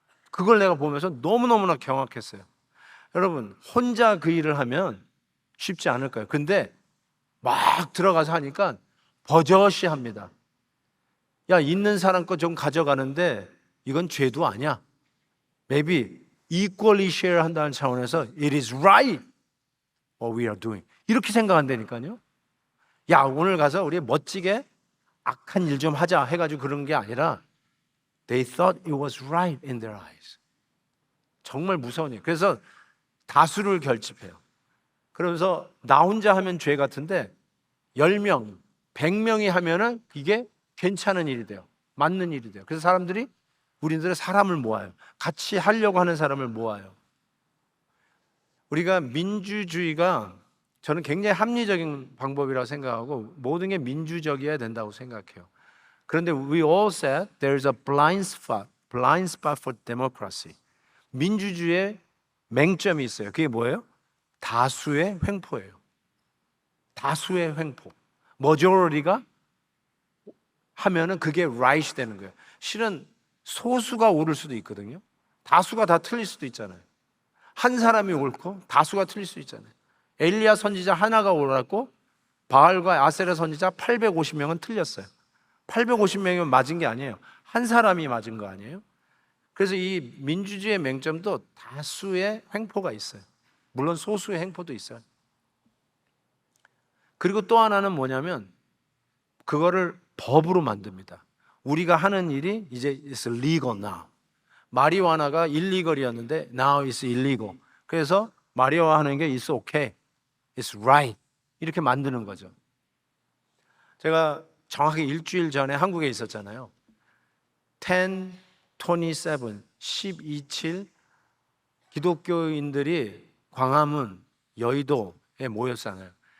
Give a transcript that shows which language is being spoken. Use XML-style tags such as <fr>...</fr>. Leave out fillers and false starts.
<ko>그걸 내가 보면서 너무너무나 경악했어요. 여러분, 혼자 그 일을 하면 쉽지 않을 거예요. 근데 막 들어가서 하니까 버젓이 합니다. 야, 있는 사람 거 좀 가져가는데 이건 죄도 아니야.</ko> <en>Maybe equally share</en> <ko>한다는 차원에서</ko> <en>It is right what we are doing.</en> <ko>이렇게 생각한다니까요. 야, 오늘 가서 우리 멋지게 악한 일 좀 하자 해가지고 그런 게 아니라</ko> <en>They thought it was right in their eyes.</en> <ko>정말 무서운 일. 그래서 다수를 결집해요. 그러면서 나 혼자 하면 죄 같은데 10명, 100명이 하면은 이게 괜찮은 일이 돼요. 맞는 일이 돼요. 그래서 사람들이 우리들은 사람을 모아요. 같이 하려고 하는 사람을 모아요. 우리가 민주주의가 저는 굉장히 합리적인 방법이라고 생각하고 모든 게 민주적이어야 된다고 생각해요. 그런데</ko> <en>we all said there's a blind spot for democracy.</en> <ko>민주주의에 맹점이 있어요. 그게 뭐예요? 다수의 횡포예요. 다수의 횡포. majority가 하면은 그게 right이 되는 거예요. 실은 소수가 옳을 수도 있거든요. 다수가 다 틀릴 수도 있잖아요. 한 사람이 옳고 다수가 틀릴 수 있잖아요. 엘리야 선지자 하나가 옳았고 바알과 아세라 선지자 850명은 틀렸어요. 850명이면 맞은 게 아니에요. 한 사람이 맞은 거 아니에요? 그래서 이 민주주의의 맹점도 다수의 횡포가 있어요. 물론 소수의 횡포도 있어요. 그리고 또 하나는 뭐냐면 그거를 법으로 만듭니다. 우리가 하는 일이 이제</ko> <en>it's legal now.</en> <ko>마리화나가 일리걸이었는데</ko> <en>now it's illegal.</en> <ko>그래서 마리화 하는 게</ko> <en>it's okay, it's right</en> <ko>이렇게 만드는 거죠. 제가 정확히 일주일 전에 한국에 있었잖아요. 1027 12.7 기독교인들이 광화문 여의도에 모였잖아요.</ko>